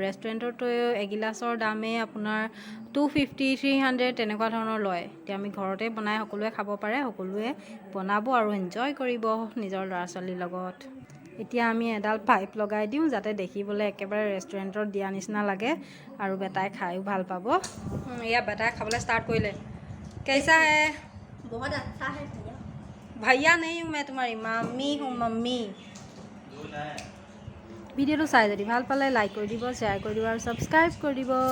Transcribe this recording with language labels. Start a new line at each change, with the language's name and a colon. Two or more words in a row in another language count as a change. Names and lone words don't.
Assamese: ৰেষ্টুৰেণ্টতো এগিলাচৰ দামেই আপোনাৰ 250, 300 তেনেকুৱা ধৰণৰ লয়। এতিয়া আমি ঘৰতে বনাই সকলোৱে খাব পাৰে, সকলোৱে বনাব আৰু এনজয় কৰিব নিজৰ ল'ৰা ছোৱালীৰ লগত। এতিয়া আমি এডাল পাইপ লগাই দিওঁ, যাতে দেখিবলৈ একেবাৰে ৰেষ্টুৰেণ্টত দিয়া নিচিনা লাগে, আৰু বেটাই খায়ো ভাল পাব। এয়া বেটাই খাবলৈ ষ্টাৰ্ট কৰিলে।
Hindi: कैसा है? बहुत अच्छा है भैया। भैया नहीं हूँ मैं तुम्हारी मम्मी हूँ, मम्मी।
Assamese: ভিডিঅ'টো চাই যদি ভাল পালে লাইক কৰি দিব, শ্বেয়াৰ কৰি দিব আৰু ছাবস্ক্ৰাইব কৰি দিব।